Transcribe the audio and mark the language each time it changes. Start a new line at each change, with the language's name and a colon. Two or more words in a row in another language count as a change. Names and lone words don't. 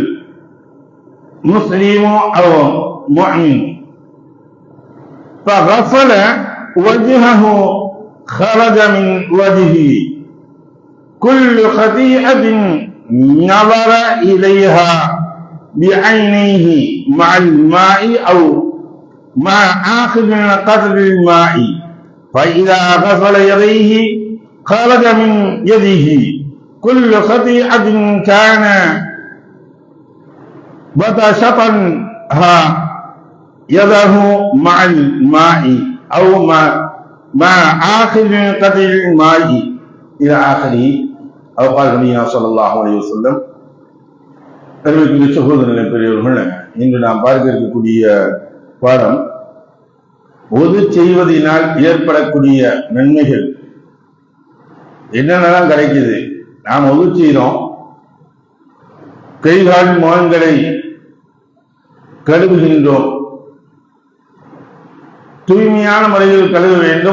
Arabic: المسلم أو مؤمن فغسل وجهه خرج من وجهه كل خطيئة نظر إليها بعينيه مع الماء أو مع آخر قدر الماء فإذا غسل يديه خرج من يده كل خطيئة كان بطشتها يده مع الماء أو مع آخر قدر الماء إلى آخره أو قال نبينا صلى الله عليه وسلم.
Tamil: சகோதரர்களே, பெரியவர்கள், இன்று நாம் பார்க்க இருக்கக்கூடிய பாடம் ஒது செய்வதனால் ஏற்படக்கூடிய நன்மைகள் என்னென்னலாம் கிடைக்குது. நாம் ஒது செய்தோம், கைகால் முகங்களை கழுவுகின்றோம், தூய்மையான முறையில் கழுவ வேண்டும்.